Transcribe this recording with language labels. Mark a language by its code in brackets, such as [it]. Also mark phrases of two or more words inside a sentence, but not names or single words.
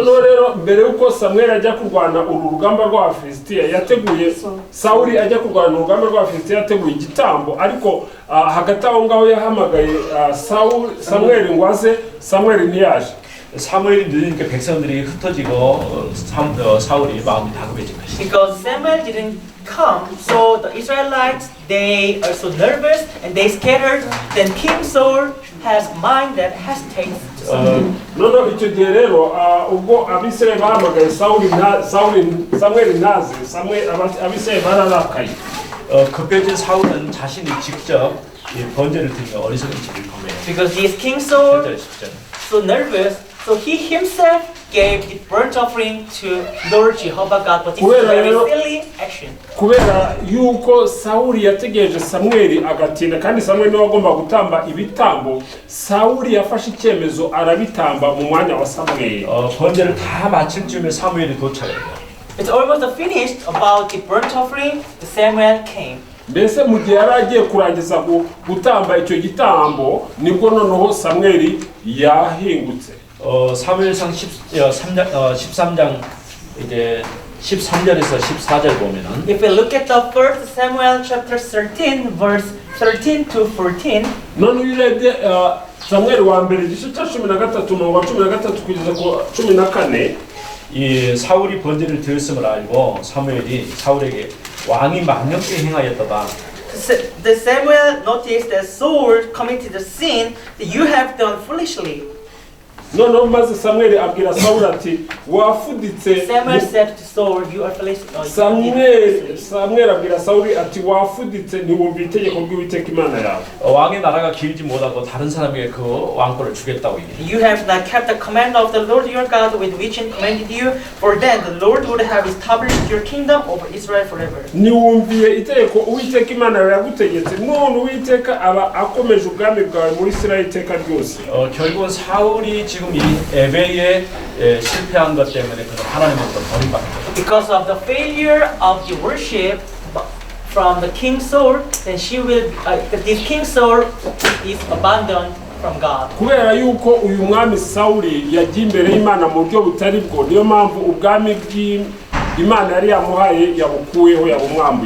[rw] noneho rero mbere yuko samweli ajya kurwana uru rugamba rw'abafilisitiya yateguye sawuli ajya kurwana urugamba rw'abafilisitiya yateguye igitambo ariko hagati aho ngaho yahamagaye samweli ngo aze samweli ntiyaje. [ko] 사무엘이 늦으니까 백성들이 흩어지고 사울이 마음이 다급해진 것이죠. [en] Because Samuel didn't come, so the Israelites, they are so nervous and they scattered. Then King Saul has mind that hesitates. [rw] noneho icyo gihe rero ubwo abisirayeli bahamagaye samweli ntaze abisirayeli bararakaye. [ko] 급해진 사울은 자신이 직접 번제를 드리며 어리석은 짓을 범해요. [en] Because this King Saul so nervous, so he himself gave the burnt offering to Lord Jehovah God, but it's a very silly action. [rw] kubera yuko sawuli yategereje samweli agatinda kandi samweli niwe agomba gutamba ibitambo sawuli yafashe icyemezo arabitamba mu mwanya wa samweli. [ko] 번제를 다 마칠 즈음에 사무엘이 도착해요. [en] It's almost finished about the burnt offering. Samuel came. [rw] mbese mu gihe yari agiye kurangiza gutamba icyo gitambo nibwo noneho samweli yahingutse. [ko] 사무엘상 13장 이제 13절에서 14절 보면은 [en] If we look at the 1 Samuel chapter 13 verse 13 to 14, [rw] none urebye samweli wa mbere igice cya 13 umurongo wa 13 kugeza ku 14 [ko] 이 사울이 번제를 드렸음을 알고 사무엘이 사울에게 왕이 망령되게 행하였다가 [en] the Samuel noticed that Saul committed a sin that you have done foolishly. [rw] noneho maze samweli abwira sawuli ati wafuditse. [en] Samuel said to Saul, you are foolish. [rw] samweli abwira sawuli ati wafuditse ntiwumva itegeko ry'uwiteka imana yawe. [ko] 왕의 나라가 길지 못하고 다른 사람에게 그 왕권을 주겠다고 얘기해요. [en] You have not kept the command of the Lord your God with which he commanded you, for then the Lord would have established your kingdom over Israel forever. [rw] ntiwumviye itegeko uwiteka imana yawe yagutegetse none uwiteka aba akomeje ubwami bwawe muri isirayeli iteka ryose. [ko] 결국은 사울이 지금 이 에베에 실패한 것 때문에 그는 하나님으로부터 버림받게 돼요. [en] Because of the failure of the worship from the King Saul, then this King Saul is abandoned from God. [rw] kubera yuko uyu mwami Sawuli yagiye imbere y'Imana mu buryo butari bwo, niyo mpamvu ubwami bw'Imana yari yamuhaye yabukuweho, yabumwambuye.